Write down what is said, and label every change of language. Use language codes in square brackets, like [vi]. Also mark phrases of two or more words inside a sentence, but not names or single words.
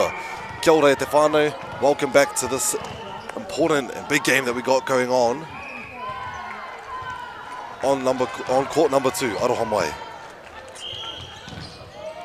[mi] Kia ora e te whānau, [en] welcome back to this important and big game that we got going on court number 2, [mi] Aroha mai.